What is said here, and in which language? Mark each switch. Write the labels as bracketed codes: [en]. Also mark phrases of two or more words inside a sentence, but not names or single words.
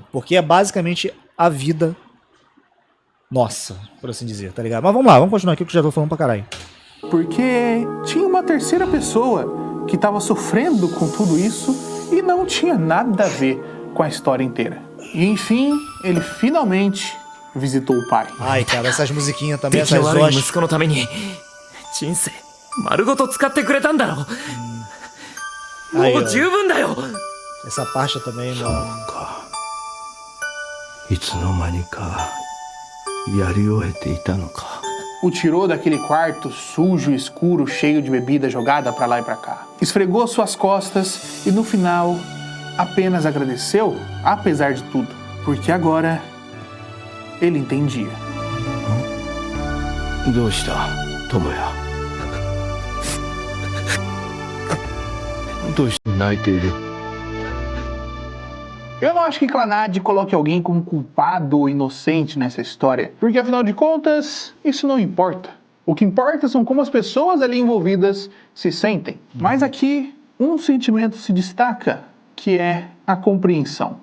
[pt] Porque é basicamente a vida nossa, por assim dizer, tá ligado? Mas vamos lá, vamos continuar aqui que eu já tô falando pra caralho. Porque tinha uma terceira pessoa que estava sofrendo com tudo isso e não tinha nada a ver com a história inteira. E enfim, ele finalmente visitou o pai. Ai, cara, essas musiquinhas também, 出来 essas 悪い hostes. [ja] 息子のために人生丸ごと使ってくれたんだろ。はいもう十分だよ。 [pt] Essa parte também, mano. [ja] いつの間にかやり終えていたのか。 [pt] O tirou daquele quarto sujo, escuro, cheio de bebida jogada pra lá e pra cá. Esfregou suas costas e no final apenas agradeceu, apesar de tudo, porque agora ele entendia. [ja] どうした友也。どうして泣いている。 [pt] Eu não acho que Clannad coloque alguém como culpado ou inocente nessa história, porque afinal de contas, isso não importa. O que importa são como as pessoas ali envolvidas se sentem. Mas aqui, um sentimento se destaca, que é a compreensão.